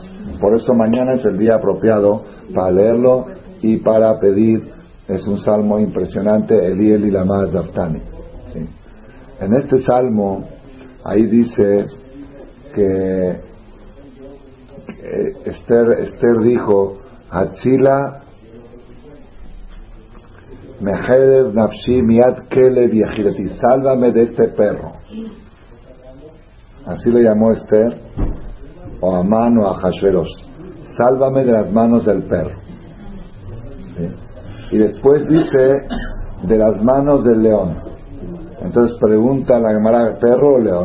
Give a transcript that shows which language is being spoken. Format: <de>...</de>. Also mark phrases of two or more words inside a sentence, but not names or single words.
<es>Por eso mañana es el día apropiado para leerlo y para pedir. Es un salmo impresionante,</es> <arc>אלי אלי למה שבקתני.</arc> <es>¿Sí? En este salmo, ahí dice que Esther dijo,</es> <he>הצילה מחרב נפשי מיד כלב יחידתי,</he> <es>sálvame de este perro. Así le llamó Esther, o Amán o Ahashverosh, sálvame de las manos del perro. ¿Sí? Y después dice, de las manos del león. Entonces pregunta la Gemara, ¿perro o león?</es>